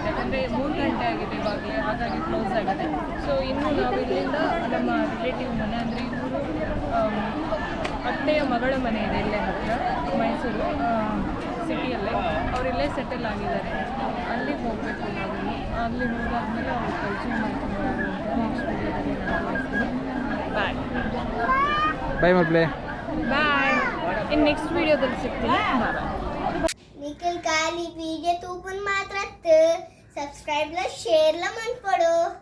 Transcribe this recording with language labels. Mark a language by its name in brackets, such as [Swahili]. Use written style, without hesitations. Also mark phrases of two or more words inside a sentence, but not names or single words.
[Kannada] ಯಾಕಂದರೆ 3 ಗಂಟೆ ಆಗಿದೆ ಇವಾಗಲೇ, ಹಾಗಾಗಿ ಕ್ಲೋಸ್ ಆಗಿದೆ. ಸೊ ಇನ್ನು ನಾವು ಇಲ್ಲಿಂದ ನಮ್ಮ ರಿಲೇಟಿವ್ ಮನೆ ಅಂದರೆ ಇವರು ಅತ್ತೆಯ ಮಗಳ ಮನೆ ಇದೆ ಇಲ್ಲೇ ಹತ್ತಿರ ಮೈಸೂರು ಸಿಟಿಯಲ್ಲೇ, ಅವರಿಲ್ಲೇ ಸೆಟಲ್ ಆಗಿದ್ದಾರೆ. ಅಲ್ಲಿಗೆ ಹೋಗಬೇಕು ನಾವು. ಅಲ್ಲಿ ಹೋದಾದ್ಮೇಲೆ ಅವ್ರು ಪರಿಚಯ ಮಾಡ್ಕೊಂಡು ನೆಕ್ಸ್ಟ್ ವಿಡಿಯೋದಲ್ಲಿ ನಾನು ತೋರಿಸ್ತೀನಿ. ಬಾಯ್ ಬಾಯ್ ಮಕ್ಕಳೇ, ಬಾಯ್. ಇನ್ನು ನೆಕ್ಸ್ಟ್ ವಿಡಿಯೋದಲ್ಲಿ ಸಿಗ್ತೀನಿ. ಬಾಯ್. [Konkani] निकल काली वीडियो तू पण मात्र सबस्क्राईबला शेअरला म्हण पडो.